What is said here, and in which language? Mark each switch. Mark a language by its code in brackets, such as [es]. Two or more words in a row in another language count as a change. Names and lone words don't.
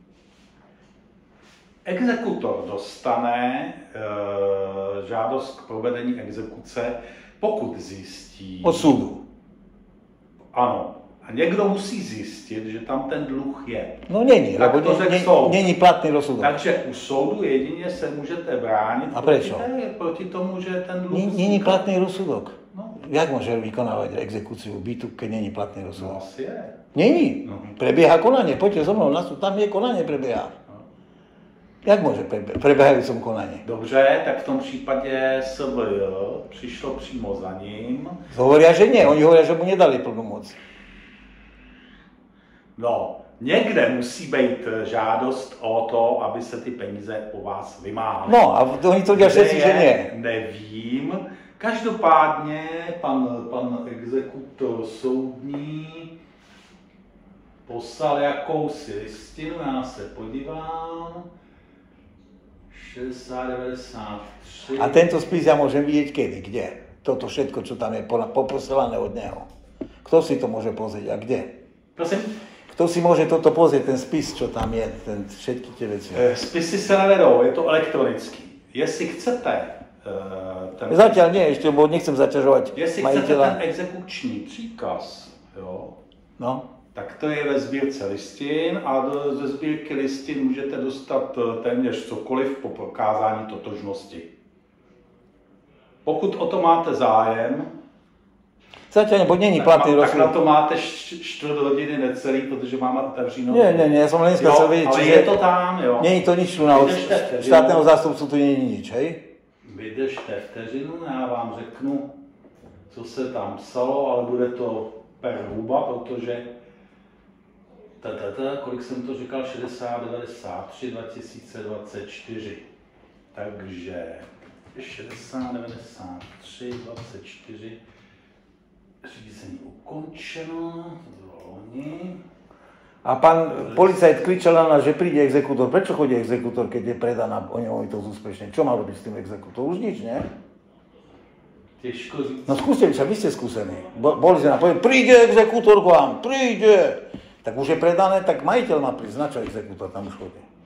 [cs] Exekutor dostane žádost k provedení exekuce, pokud zjistí... [sk] Od súdu. [cs] Ano. A někdo musí zjistit, že tam ten dluh je. [sk] No není, lebo není platný rozsudok. [cs] Takže u soudu jedině se můžete bránit. [sk] A prečo? [cs] Proti tomu, že ten dluh... [sk] Není platný rozsudok. No. Jak môže vykonávať exekúciu bytu, keď není platný rozsudok? [cs] No asi je. [sk] Není. No. Prebieha konanie. Poďte so mnou na súd, tam je konanie prebieha. Jak môže prebiehajúcom konanie? [cs] Dobře, tak v tom případě SVJ přišlo přímo za ním. [sk] Hovoria, že nie. Oni hovoria, že mu nedali plnú moc. [cs] No, někde musí být žádost o to, aby se ty peníze po vás vymáhaly. [sk] No a oni tvrdí všetci, že nie. [cs] Nevím. Každopádně pan exekutor soudní poslal jakousi listinu, já se podívám. 6093. [sk] A tento spis ja môžem vidieť kedy? Kde? Toto všetko, čo tam je poposielané od neho. Kto si to môže pozrieť a kde? [cs] Prosím? [sk] Kto si môže toto pozrieť, ten spis, čo tam je, všetky tie veci? [cs] Spisy se nevedou, je to elektronický. Jestli chcete... [sk] Zatiaľ nie, ešte, bo nechcem zaťažovať majiteľa. [cs] Jestli chcete ten exekuční příkaz, jo, tak to je ve sbírce listin a ze sbírky listin můžete dostat téměř cokoliv po prokázání totožnosti. Pokud o to máte zájem, [sk] zatiaľ, bo není platný rozsudok. [cs] Tak na to máte 4 hodiny necelý, protože máme otevřenou. [sk] Nie, ja som len chcel vedieť, ale je to tam, jo. Nie je to nič tu na štátneho zástupcu, tu nie je nič, hej? [cs] Vydržte vteřinu, já vám řeknu, co se tam psalo, ale bude to per huba, protože kolik jsem to říkal, 60, 93, 2024. Takže 60, 93, 24, řízení ukončeno, zvolení. [sk] A pán policajt kričal na nás, že príde exekútor. Prečo chodí exekútor, keď je predaná nemovitosť úspešne? Čo má robiť s tým exekútorom? Už nič, nie? [cs] Těžko říct. [sk] No skúste, vy ste skúsení. Boli ste na povedať, príde exekútor k vám, príde. Tak už je predané, tak majiteľ má prísť. Na čo exekútor tam už chodí?